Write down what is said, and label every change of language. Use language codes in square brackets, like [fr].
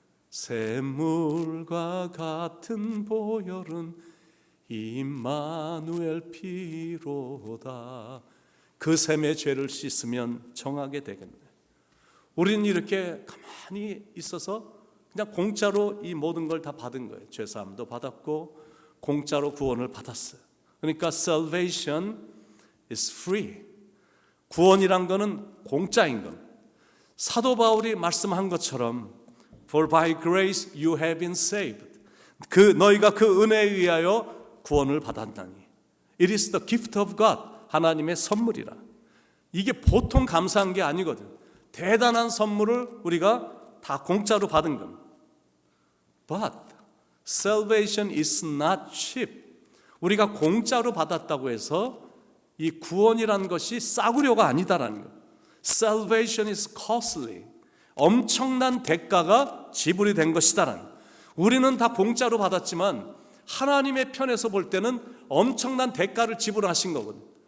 [ko] 샘물과 같은 보혈은 임마누엘 피로다. 그 샘의 죄를 씻으면 정하게 되겠네. 우리는 이렇게 가만히 있어서 그냥 공짜로 이 모든 걸 다 받은 거예요. 죄사함도 받았고 공짜로 구원을 받았어요. 그러니까 [en] salvation is free. [ko] 구원이란 거는 공짜인 것. 사도 바울이 말씀한 것처럼 [en] For by grace you have been saved. [ko] 너희가 그 은혜에 의하여 구원을 받았나니. [en] It is the gift of God. [ko] 하나님의 선물이라. 이게 보통 감사한 게 아니거든. 대단한 선물을 우리가 다 공짜로 받은 겁니다. [en] But salvation is not cheap. [ko] 우리가 공짜로 받았다고 해서 이 구원이라는 것이 싸구려가 아니다라는 거. [en] Salvation is costly. [ko] 엄청난 대가가 지불이 된 것이다라는 거. 우리는 다 공짜로 받았지만 하나님의 편에서 볼 때는 엄청난 대가를 지불하신 거거든.